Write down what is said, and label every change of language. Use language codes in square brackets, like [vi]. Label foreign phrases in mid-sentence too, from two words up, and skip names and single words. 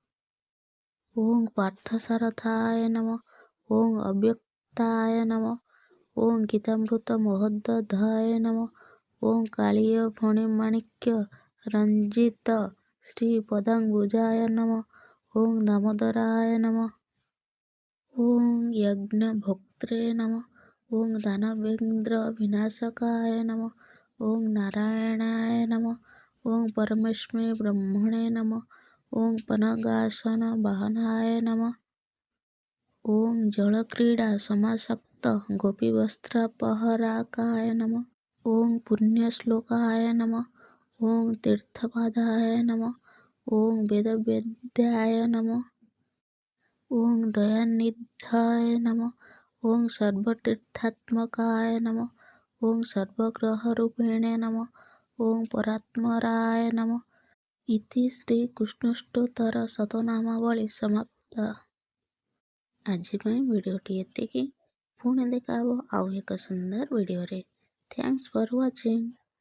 [sa] ଓମ୍ ପାର୍ଥସାରଥାୟ ନମ, ଓମ୍ ଅବ୍ୟକ୍ତାୟ ନମ, ଓମ୍ ଗୀତାମୃତମହୋଦଧାୟ ନମ, ଓମ୍ କାଳୀୟଫଣିମାଣିକ୍ୟ ରଞ୍ଜିତ ଶ୍ରୀପଦାମ୍ବୁଜାୟ ନମ, ଓମ୍ ଦାମୋଦରାୟ ନମ, ଓମ୍ ୟଜ୍ଞଭୋକ୍ତ୍ରେ ନମ, ଓମ୍ ଦାନବେନ୍ଦ୍ର ବିନାଶକାୟ ନମ, ଓମ୍ ନାରାୟଣାୟ ନମ, ଓମ୍ ପରମେଷ୍ମି ବ୍ରହ୍ମଣେ ନମ, ఓం పనగాసన వాహనాయ నమః. ఓం జళక్రీడా సమాసక్త గోపీవస్త్రాపహరాకాయ నమః. ఓం పుణ్యశ్లోకాయ నమః. ఓం తీర్థపాదాయ నమః. ఓం వేదవేద్యాయ నమః. ఓం దయానిధాయ నమః. ఓం సర్వతీర్థాత్మకాయ నమః. ఓం సర్వగ్రహరూపిణే నమః. ఓం పరాత్పరాయ నమః. ଇତି ଶ୍ରୀକୃଷ୍ଣଷ୍ଟୋତ୍ତର ଶତନାମାବଳୀ ସମାପ୍ତ। [or] ଆଜି ପାଇଁ ଭିଡ଼ିଓଟି ଏତିକି। ପୁଣି ଦେଖା ହେବ ଆଉ ଏକ ସୁନ୍ଦର ଭିଡ଼ିଓରେ। [en] Thanks for watching.